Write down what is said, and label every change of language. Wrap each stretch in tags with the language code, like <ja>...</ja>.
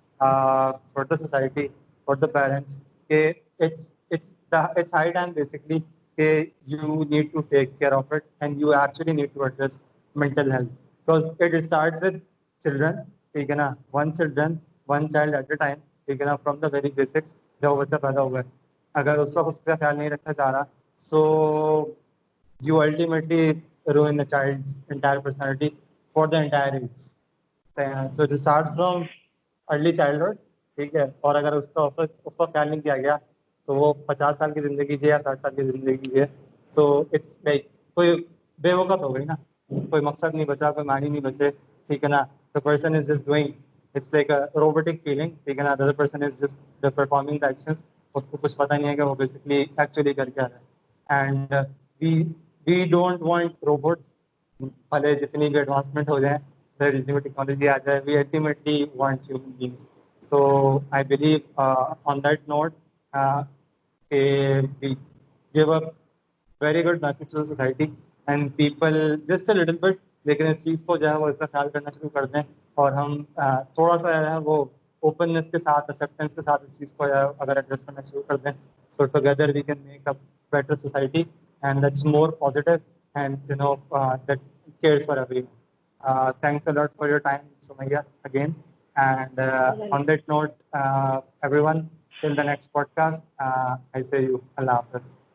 <en>for the society, for the parents. It's high time basically you need to take care of it, and you actually need to address mental health, because it starts with children.</en> <hi>ठीक है ना,</hi> <en>one child at a time. ठीक है ना, from the very basics.</en> <hi>जब वो बच्चा पैदा हुआ है, अगर उस वक्त उसका ख्याल नहीं रखा जा रहा,</hi> <en>so you ultimately ruin the child's entire personality for the entire age. So to start from</en> <hi>early childhood, ठीक है, और अगर उसका ख्याल नहीं किया गया तो वो 50 साल की जिंदगी जिए या 60 साल की जिंदगी जिए. सो इट्स लाइक कोई बेवकूफ़ हो गई ना, कोई मकसद नहीं बचा, कोई मानी नहीं बचे. ठीक है ना,</hi> <en>The person is just doing, it's like a robotic feeling.</en> <hi>ठीक है ना,</hi> <en>The other person is just performing the actions.</en> <hi>उसको कुछ पता नहीं है कि वो बेसिकली एक्चुअली कर क्या रहा है.</hi> <en>And we we don't want robots.</en> <hi>भले जितनी भी एडवांसमेंट हो जाए, जितनी टेक्नोलॉजी आ जाए,</hi> <en>We ultimately want human beings. So I believe on that note, we give a very good message to the society and people just a little bit.</en> <hi>लेकिन इस चीज़ को जो है वो इसका ख्याल करना शुरू कर दें, और हम थोड़ा सा जो है वो ओपननेस के साथ, एक्सेप्टेंस के साथ इस चीज़ को अगर एड्रेस करना शुरू कर दें,</hi> <en>so together we can make a better society and that's more positive and that cares for everyone. Thanks a lot for your time, Sumaya, again. And on that note, everyone, till the next podcast, I say you Allah Hafiz.</en>